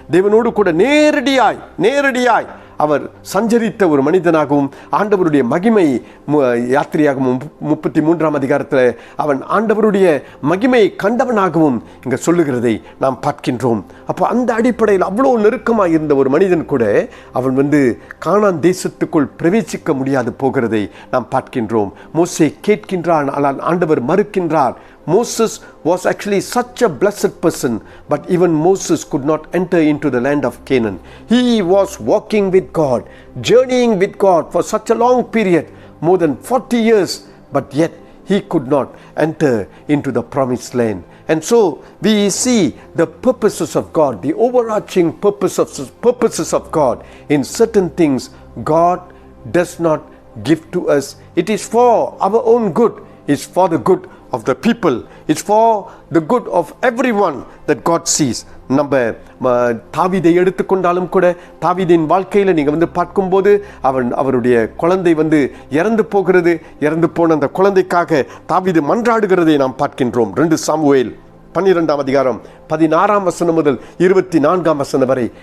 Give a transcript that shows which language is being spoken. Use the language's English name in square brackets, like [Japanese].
[Tamil] தேவனோடு கூட நேரடியாய் அவர் சஞ்சரித்த ஒரு மனிதனாகவும், ஆண்டவருடைய மகிமை யாத்திரையாகவும் 33 அதிகாரத்தில் அவன் ஆண்டவருடைய மகிமையை கண்டவனாகவும் இங்கே சொல்லுகிறதை நாம் பார்க்கின்றோம். அப்போ அந்த அடிப்படையில் அவ்வளோ நெருக்கமாக இருந்த ஒரு மனிதன் கூட அவன் கானான் தேசத்துக்குள் பிரவேசிக்க முடியாது போகிறதை நாம் பார்க்கின்றோம். மோசே கேட்கின்றான், ஆனால் ஆண்டவர் மறுக்கின்றார். [English] Moses was actually such a blessed person, but even Moses could not enter into the land of Canaan. He was walking with God, journeying with God for such a long period, more than 40 years but yet he could not enter into the promised land. And so we see the purposes of God, the overarching purposes of God. In certain things, God does not give to us. It is for our own good. It's for the good of the people. It's for the good of everyone that God sees. [Tamil] நம்ம தாவீதை எடுத்துக்கொண்டாலும் கூட தாவீதின் வாழ்க்கையில் நீங்கள் பார்க்கும்போது அவருடைய குழந்தை இறந்து போகிறது. இறந்து போன அந்த குழந்தைக்காக தாவீது மன்றாடுகிறதை நாம் பார்க்கின்றோம். 2 சாமுவேல் 12ஆம் அதிகாரம் 16ஆம் வசனம் முதல் 24ஆம் வசனம் வரை.